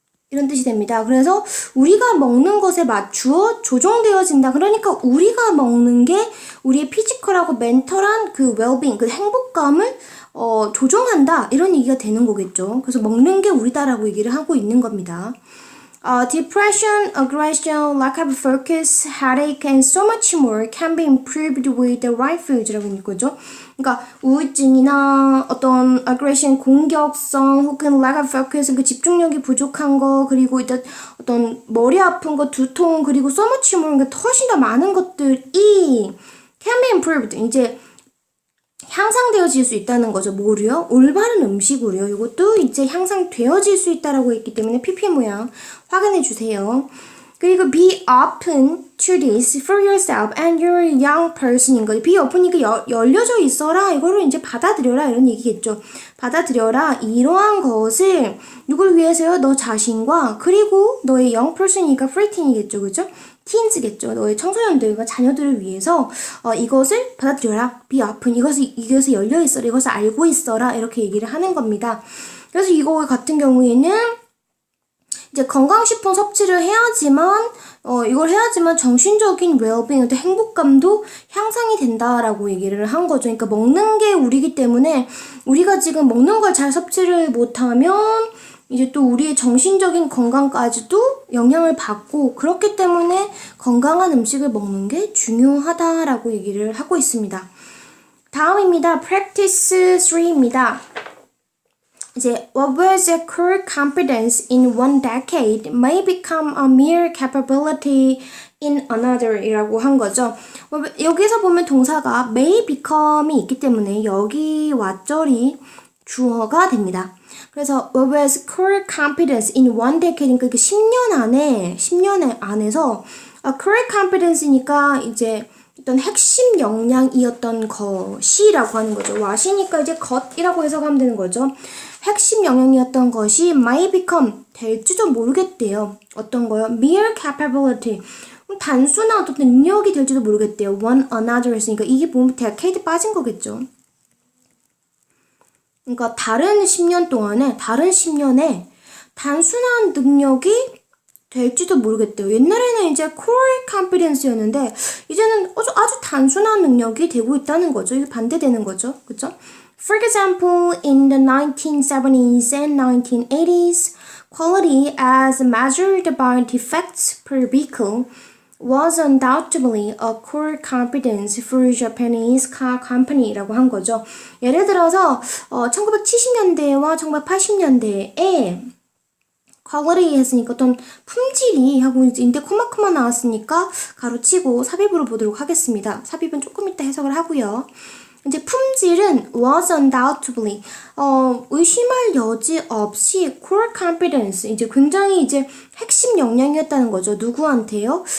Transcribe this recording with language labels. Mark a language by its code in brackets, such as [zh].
[ko] 이런 뜻이 됩니다. 그래서 우리가 먹는 것에 맞추어 조정되어진다. 그러니까 우리가 먹는 게 우리의 피지컬하고 멘털한 그 웰빙, 그 행복감을 조정한다. 이런 얘기가 되는 거겠죠. 그래서 먹는 게 우리다라고 얘기를 하고 있는 겁니다. [en] Depression, aggression, lack of focus, headache, and so much more can be improved with the right foods라고 있는 거죠. [ko] 그러니까 우울증이나 어떤 aggression, 공격성, 혹은 [en] lack of focus, [ko] 그 집중력이 부족한 거, 그리고 일단 어떤 머리 아픈 거, 두통, 그리고 [en] so much more, [ko] 그러니까 훨씬 더 많은 것들이 [en] can be improved. [ko] 이제 향상되어질 수 있다는 거죠. 뭐로요? 올바른 음식으로요. 이것도 이제 향상되어질 수 있다라고 했기 때문에 PP 모양 확인해 주세요. 그리고 [en] be open to this for yourself and your young person인 거죠. be open [ko] 이니까 열려져 있어라. 이거를 이제 받아들여라 이런 얘기겠죠. 받아들여라. 이러한 것을 누굴 위해서요? 너 자신과 그리고 너의 [en] young person [ko] 이니까 preteen이겠죠. 그죠? teens겠죠. 너의 청소년들과 자녀들을 위해서 이것을 받아들여라. [en] be open. [ko] 이것을 열려 있어라. 이것을 알고 있어라. 이렇게 얘기를 하는 겁니다. 그래서 이거 같은 경우에는 이제 건강식품 섭취를 해야지만 이걸 해야지만 정신적인 웰빙, 행복감도 향상이 된다라고 얘기를 한 거죠. 그러니까 먹는 게 우리기 때문에 우리가 지금 먹는 걸 잘 섭취를 못하면 이제 또 우리의 정신적인 건강까지도 영향을 받고 그렇기 때문에 건강한 음식을 먹는 게 중요하다라고 얘기를 하고 있습니다. 다음입니다. Practice 3입니다. [en] 이제 what was a core competence in one decade may become a mere capability in another 이라고 한 거죠. [ko] 여기서 보면 동사가 may become이 있기 때문에 여기 왓절이 주어가 됩니다. 그래서 [en] what was core competence in one decade [ko] 그러니까 10년 안에서 core competence니까 이제 어떤 핵심 역량이었던 것이라고 하는 거죠. what이니까 이제 것이라고 해석하면 되는 거죠. 핵심 영역이었던 것이 [en] might become [ko] 될지도 모르겠대요. 어떤 거요? [en] mere capability [ko] 단순한 어떤 능력이 될지도 모르겠대요. [en] one another [ko] 했으니까 이게 보면 decade 빠진 거겠죠. 그러니까 다른 10년에 단순한 능력이 될지도 모르겠대요. 옛날에는 이제 [en] core competence [ko] 였는데 이제는 아주 단순한 능력이 되고 있다는 거죠. 이게 반대되는 거죠. 그렇죠? [en] For example, in the 1970s and 1980s, quality as measured by defects per vehicle was undoubtedly a core competence for Japanese car company라고 한 거죠. [ko] 예를 들어서 1970년대와 1980년대에 quality 했으니까 어떤 품질이 하고 이제 인데 코마크만 나왔으니까 가로치고 삽입으로 보도록 하겠습니다. 삽입은 조금 이따 해석을 하고요. 이제 품질은 [en] was undoubtedly [ko] 의심할 여지 없이 [en] core competence [ko] 이제 굉장히 이제 핵심 역량이었다는 거죠. 누구한테요?